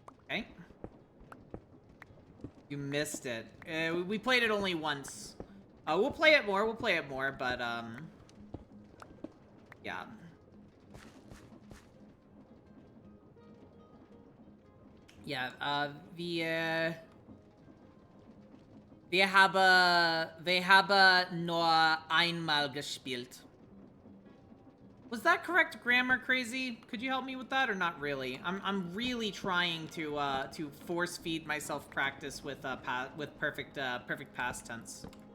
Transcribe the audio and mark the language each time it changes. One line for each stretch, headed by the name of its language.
English: Okay. You missed it. We played it only once. We'll play it more, but, yeah.
German: Yeah, wir haben nur einmal gespielt.
English: Was that correct grammar, Crazy? Could you help me with that, or not really? I'm really trying to force feed myself practice with perfect past tense.